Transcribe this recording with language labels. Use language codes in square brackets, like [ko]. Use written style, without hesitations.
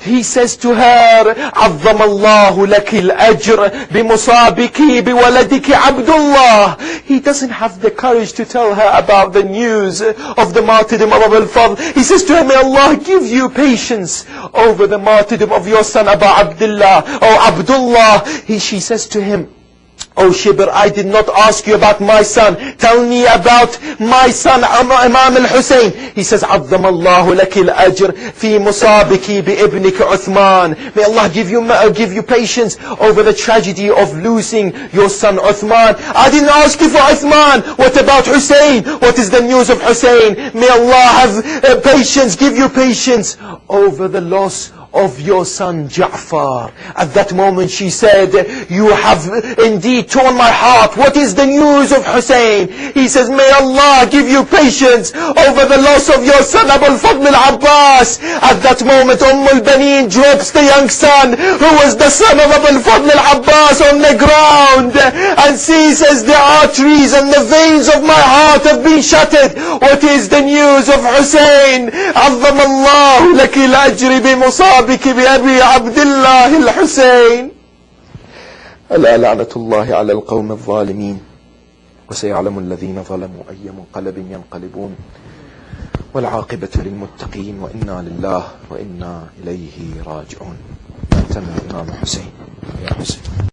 [en] He says to her, [ar] "عظم الله لك الأجر بمصابك بولدك Abdullah." [en] He doesn't have the courage to tell her about the news of the martyrdom of Abu al-Fadl. He says to her, "May Allah give you patience over the martyrdom of your son Abu Abdullah." "Oh Abdullah," she says to him, "Oh Shibr, I did not ask you about my son. Tell me about my son Imam al-Hussein." He says, [ar] "عظم الله لك الأجر في مصابك بابنك عثمان." [en] May Allah give you patience over the tragedy of losing your son Uthman. "I didn't ask you for Uthman. What about Hussein? What is the news of Hussein?" May Allah have patience, give you patience over the loss of your son Ja'far. At that moment she said, "You have indeed torn my heart. What is the news of Hussein?" He says, "May Allah give you patience over the loss of your son Abu al-Fadl al-Abbas." At that moment al-Baneen drops the young son, who was the son of Abu al-Fadl al-Abbas, on the ground, and sees as the arteries and the veins of my heart have been shattered. What is the news of Hussein? [ar] عظم الله لك الأجر بمصابك بأبي عبد الله الحسين. ألا لعنة الله على القوم الظالمين وسيعلم الذين ظلموا أي منقلب ينقلبون والعاقبة للمتقين وإنا لله وإنا إليه راجعون. نأتم الإمام حسين. يا حسين.